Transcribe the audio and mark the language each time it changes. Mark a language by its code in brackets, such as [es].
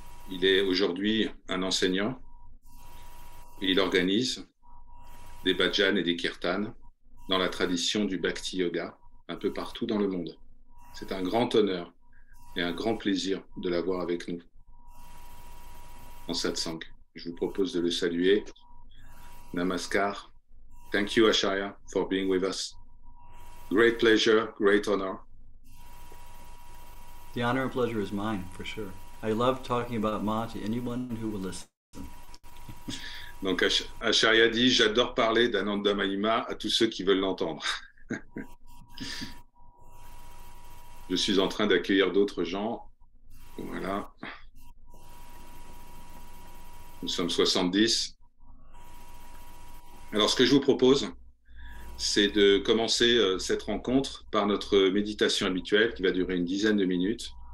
[fr] Il est aujourd'hui un enseignant et il organise des bhajans et des kirtans dans la tradition du bhakti yoga un peu partout dans le monde. C'est un grand honneur et un grand plaisir de l'avoir avec nous en satsang. Je vous propose de le saluer. Namaskar. [en] Thank you, Acharya, for being with us. Great pleasure, great honor. The honor and pleasure is mine, for sure. I love talking about Ma to anyone who will listen. [fr] Donc, Acharya dit, j'adore parler d'Ananda Mahima à tous ceux qui veulent l'entendre. Je suis en train d'accueillir d'autres gens. Voilà. Nous sommes 70. Alors, ce que je vous propose, c'est de commencer cette rencontre par notre méditation habituelle qui va durer une dizaine de minutes.